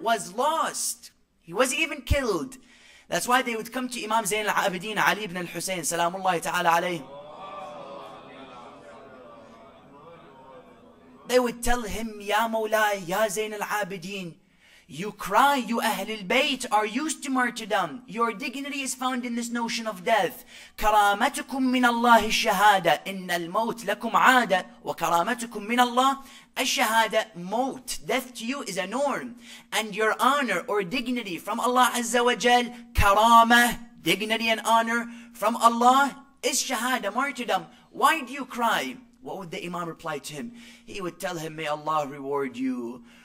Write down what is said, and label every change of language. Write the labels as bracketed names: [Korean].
[English] Was lost. He wasn't even killed. That's why they would come to Imam Zayn al-Abidin, Ali ibn al-Husayn, salamullahi ta'ala alayhi. They would tell him, Ya Mawlai, Ya Zayn al-Abidin, you cry, you Ahl al-Bayt are used to martyrdom. Your dignity is found in this notion of death. [Arabic] كرامتكم من الله الشهادة إن الموت لكم عادة وكرامتكم من الله الشهادة. [English] Maut, death to you is a norm. And your honor or dignity from Allah Azza wa Jal, karama, dignity and honor from Allah is shahada, martyrdom. Why do you cry? What would the Imam reply to him? He would tell him, may Allah reward you.